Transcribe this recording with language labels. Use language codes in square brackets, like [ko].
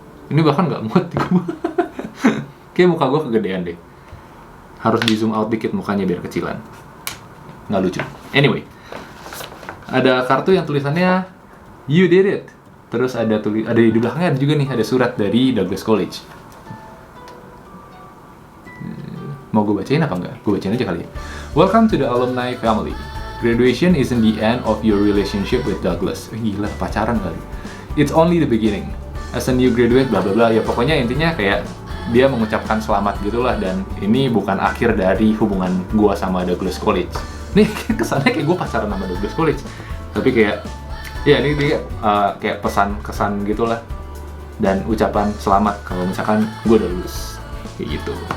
[id] Ini bahkan nggak muat di gue. Kayak muka gue kegedean deh. Harus di zoom out dikit mukanya biar kecilan. Nggak lucu. Anyway. Ada kartu yang tulisannya You Did It. Terus ada di belakangnya ada juga nih, ada surat dari Douglas College. Mau gue bacain apa enggak? Gue bacain aja kali ya. [en] Welcome to the alumni family. Graduation isn't the end of your relationship with Douglas. [id] Gila, pacaran kali. [en] It's only the beginning. As a new graduate, bla bla bla. [id] Ya pokoknya intinya kayak dia mengucapkan selamat gitulah, dan ini bukan akhir dari hubungan gue sama Douglas College. Nih kesannya kayak gue pacaran sama Douglas College, tapi kayak ya ini dia kayak pesan kesan gitulah, dan ucapan selamat kalau misalkan gue udah lulus kayak gitu.